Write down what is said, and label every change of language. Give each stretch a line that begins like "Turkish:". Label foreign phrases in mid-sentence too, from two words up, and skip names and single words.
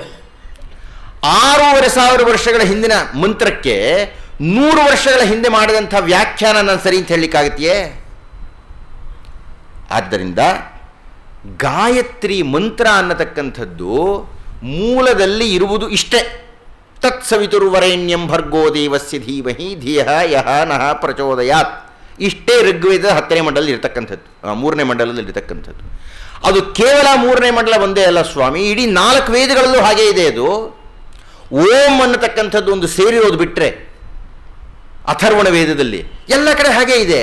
Kannada: 6,500 ವರ್ಷಗಳ ಹಿಂದಿನ ಮಂತ್ರಕ್ಕೆ 100 ವರ್ಷಗಳ ಹಿಂದೆ ಮಾಡಿದಂಥ ವ್ಯಾಖ್ಯಾನ ನಾನು ಸರಿ ಅಂತ ಹೇಳಲಿಕ್ಕಾಗತ್ತೆಯೇ? ಆದ್ದರಿಂದ ಗಾಯತ್ರಿ ಮಂತ್ರ ಅನ್ನತಕ್ಕಂಥದ್ದು ಮೂಲದಲ್ಲಿ ಇರುವುದು ಇಷ್ಟೇ.
Sanskrit: ತತ್ಸವಿತುರ್ವರೆಣ್ಯಂ ಭರ್ಗೋ ದೇವಸ್ಯ ಧೀಮಹಿ ಧಿಯಃ ಯಃ ನಃ ಪ್ರಚೋದಯಾತ್.
Kannada: ಇಷ್ಟೇ ಋಗ್ವೇದದ 10ನೇ ಮಂಡಲದಲ್ಲಿ ಇರತಕ್ಕಂಥದ್ದು, 3ನೇ ಮಂಡಲದಲ್ಲಿ ಇರತಕ್ಕಂಥದ್ದು. ಅದು ಕೇವಲ 3ನೇ ಮಂಡಲ ಒಂದೇ ಅಲ್ಲ ಸ್ವಾಮಿ, ಇಡೀ 4 ವೇದಗಳಲ್ಲೂ ಹಾಗೇ ಇದೆ. ಅದು ಓಂ ಅನ್ನತಕ್ಕಂಥದ್ದು ಒಂದು ಸೇರಿರೋದು ಬಿಟ್ಟರೆ ಅಥರ್ವಣ ವೇದದಲ್ಲಿ ಎಲ್ಲ ಕಡೆ ಹಾಗೇ ಇದೆ.